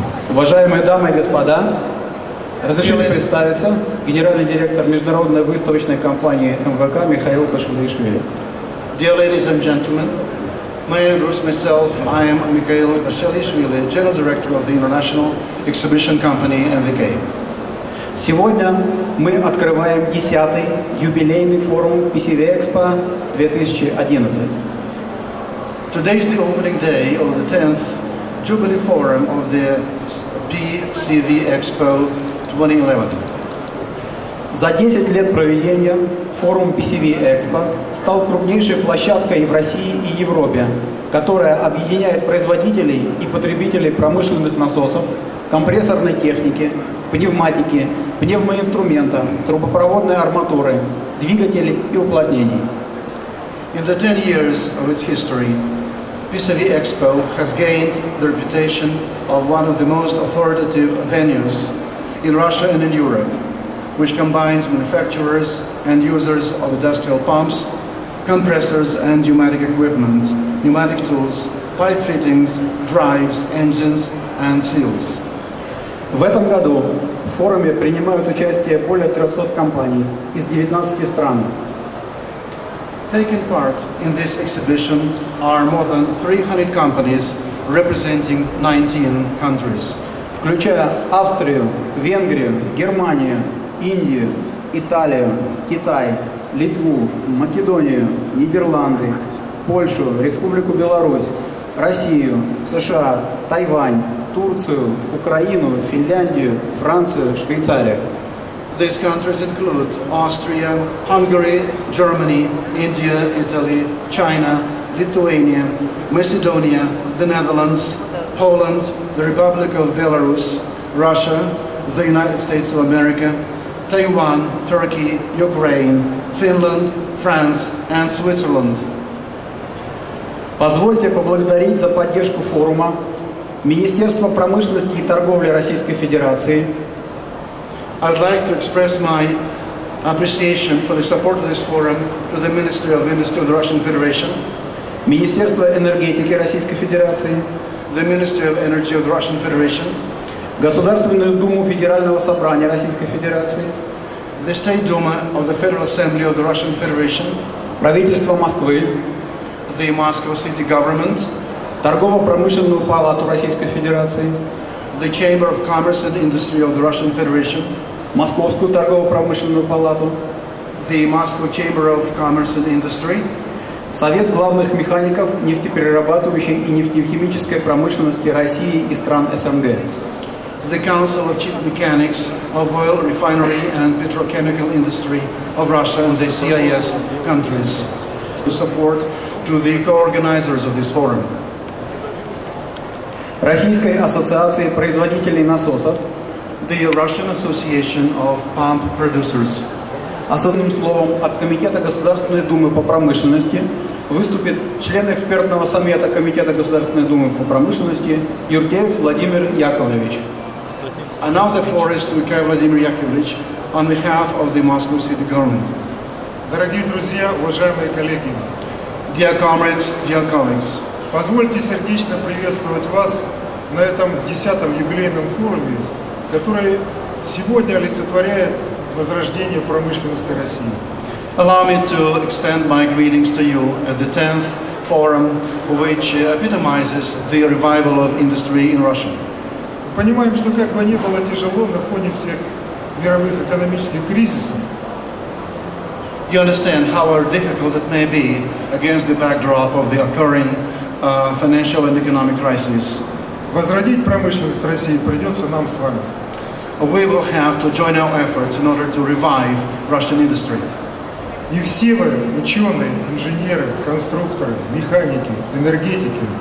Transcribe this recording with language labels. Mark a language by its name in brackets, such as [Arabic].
[Russian] Уважаемые дамы и господа, разрешите представиться, генеральный директор международной выставочной компании МВК Михаил Башелеишвили. [English] Dear ladies and gentlemen, may I introduce myself. I am Mihail Basheleishvili, General Director of the International Exhibition Company MVK. [Russian] Сегодня мы открываем 10-й юбилейный форум PCVEXPO-2011. [English] Today is the opening day of the 10th Jubilee Forum of the PCVEXPO-2011. [Russian] За 10 лет проведения форум PCVEXPO стал крупнейшей площадкой в России и Европе, которая объединяет производителей и потребителей промышленных насосов, компрессорной техники, пневматики, пневмоинструмента, трубопроводной арматуры, двигателей и уплотнений. [English] In the 10 years of its history, PCVEXPO has gained the reputation of one of the most authoritative venues in Russia and in Europe, which combines manufacturers and users of industrial pumps, compressors and pneumatic equipment, pneumatic tools, pipe fittings, drives, engines and seals. [Russian] В этом году в форуме принимают участие более 300 компаний из 19 стран. [English] Taking part in this exhibition are more than 300 companies representing 19 countries. [Russian] Включая Австрию, Венгрию, Германию, Индию, Италию, Китай, Литву, Македонию, Нидерланды, Польшу, Республику Беларусь, Россию, США, Тайвань, Турцию, Украину, Финляндию, Францию, Швейцарию. [English] These countries include Austria, Hungary, Germany, India, Italy, China, Lithuania, Macedonia, the Netherlands, Poland, the Republic of Belarus, Russia, the United States of America, Taiwan, Turkey, Ukraine, Finland, France and Switzerland. [Russian] Позвольте поблагодарить за поддержку форума Министерство промышленности и торговли Российской Федерации, [English] I'd like to express my appreciation for the support of this forum to the Ministry of Industry of the Russian Federation, [Russian] Министерство энергетики Российской Федерации, [English] the Ministry of Energy of the Russian Federation, [Russian] Государственную Думу Федерального собрания Российской Федерации, [English] the State Duma of the Federal Assembly of the Russian Federation, [Russian] правительство Москвы, [English] the Moscow City Government, [Russian] Торгово-промышленную палату Российской Федерации, [English] the Chamber of Commerce and Industry of the Russian Federation, [Russian] Московскую торгово-промышленную палату, [English] the Moscow Chamber of Commerce and Industry, [Russian] Совет главных механиков нефтеперерабатывающей и нефтехимической промышленности России и стран СНГ, [English] the Council of Chief Mechanics of Oil Refinery and Petrochemical Industry of Russia and the CIS countries, to support to the co-organizers of this forum. [Russian] Российской ассоциации производителей насосов, [English] the Russian Association of Pump Producers. [Russian] Особенным словом от Комитета Государственной Думы по промышленности выступит член экспертного совета Комитета Государственной Думы по промышленности Юртеев Владимир Яковлевич. [English] And now the floor is to Юртеев Владимир Яковлевич on behalf of the Moscow City Government. [Russian] Дорогие друзья, уважаемые коллеги, [English] dear comrades, dear colleagues, [Russian] позвольте сердечно приветствовать вас на этом 10-м юбилейном форуме, который сегодня олицетворяет возрождение промышленности России. [English] Allow me to extend my greetings to you at the 10th forum, which epitomizes the revival of industry in Russia. [Russian] Понимаем, что как бы ни было тяжело на фоне всех мировых экономических кризисов, [English] you understand however difficult it may be against the backdrop of the occurring financial and economic crisis. [Russian] Возродить промышленность России придется нам с вами. [English] We will have to join our efforts in order to revive Russian industry. [Russian] И все вы, ученые, инженеры, конструкторы, механики, энергетики,